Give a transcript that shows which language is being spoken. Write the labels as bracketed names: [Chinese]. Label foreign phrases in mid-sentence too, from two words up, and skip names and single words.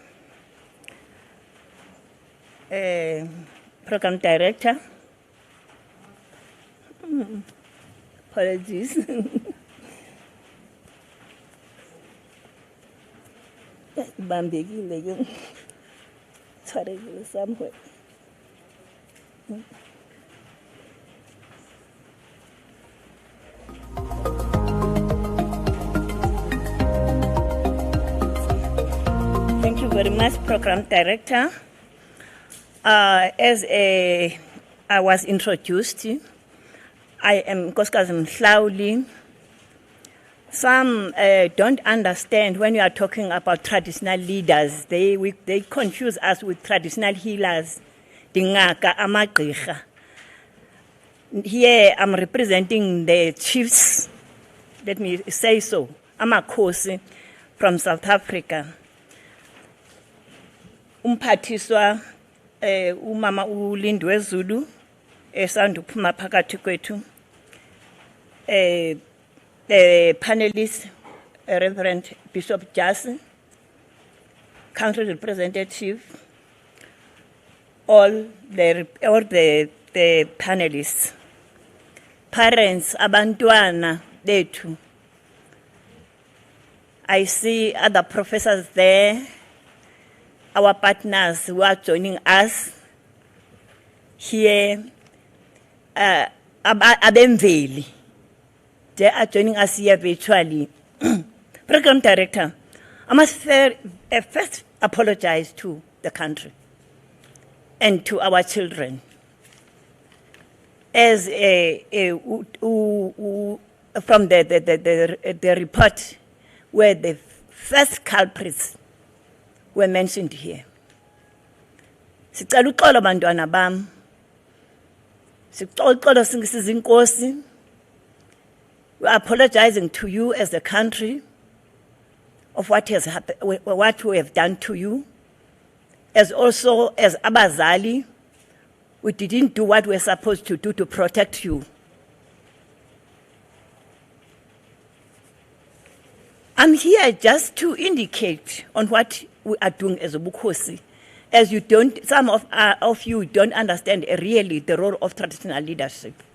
[English] Program Director. Apologies. [Xhosa] Bambekile ke. [Southern Sotho] Tshwarekile somewhere. [English] Thank you very much, Program Director. As I was introduced, I am Nkosikazi Mhlauli. Some don't understand when you are talking about traditional leaders. They confuse us with traditional healers, dingaka amagqirha. Here I'm representing the chiefs, let me say so, amakhosi from South Africa. [Xhosa] Umphathiswa umama uLindiwe Zulu esanduphuma phakathi kwethu. [English] The panelists, Reverend Bishop Jasi, council representative, all the panelists, parents, [Xhosa] abantwana bethu. [English] I see other professors there, our partners who are joining us here, abemveli. They are joining us here virtually. Program Director, I must first apologize to the country and to our children. As from the report where the first culprits were mentioned here. [Xhosa] Sicela uxolo bantwana bam. Sicela uxolo singisiza inkosi. [English] We are apologizing to you as a country of what has happened, what we have done to you. As also as abazali, we didn't do what we were supposed to do to protect you. I'm here just to indicate on what we are doing as a Bukhosi, as you don't, some of you don't understand really the role of traditional leadership.